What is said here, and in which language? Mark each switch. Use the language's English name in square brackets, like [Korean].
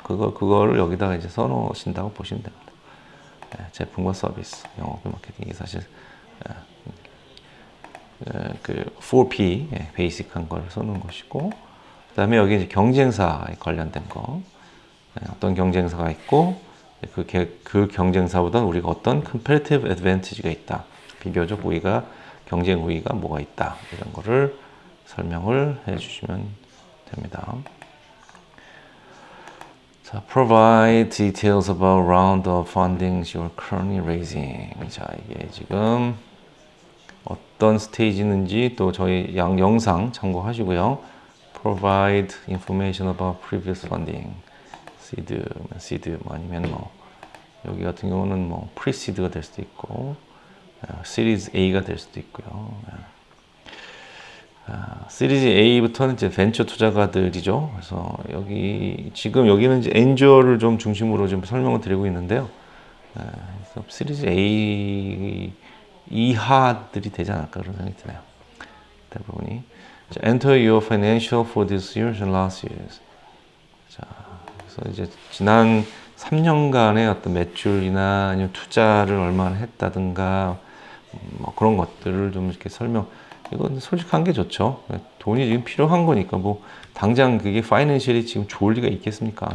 [Korean] 그거를 여기다가 이제 써놓으신다고 보시면 됩니다. 제품과 서비스, 영업 마케팅이 사실 그 4P 베이직한 걸 써놓은 것이고, 그다음에 여기 이제 경쟁사에 관련된 거, 어떤 경쟁사가 있고 그 경쟁사보다 우리가 어떤 [English] competitive advantage [Korean] 가 있다, 비교적 우위가, 경쟁 우위가 뭐가 있다, 이런 거를 설명을 해주시면 됩니다. [English] 자, provide details about round of fundings you're currently raising. [Korean] 자, 이게 지금 어떤 스테이지인지 또 저희 영상 참고하시고요. [English] Provide information about previous funding. [Korean] seed 뭐 아니면 뭐 여기 같은 경우는 뭐 pre-seed가 될 수도 있고, Series A가 될 수도 있고요. 시리즈 A부터는 이제 벤처 투자가들이죠. 그래서 여기는 이제 엔젤을 좀 중심으로 좀 설명을 드리고 있는데요. 그래서 시리즈 A 이하들이 되지 않을까 그런 생각이 드네요. 대부분이. [English] 자, enter your financial for this year and last years. [Korean] 자, 그래서 이제 지난 3년간의 어떤 매출이나 아니면 투자를 얼마나 했다든가 뭐 그런 것들을 좀 이렇게 이건 솔직한 게 좋죠. 돈이 지금 필요한 거니까 뭐 당장 그게 파이낸셜이 지금 좋을 리가 있겠습니까?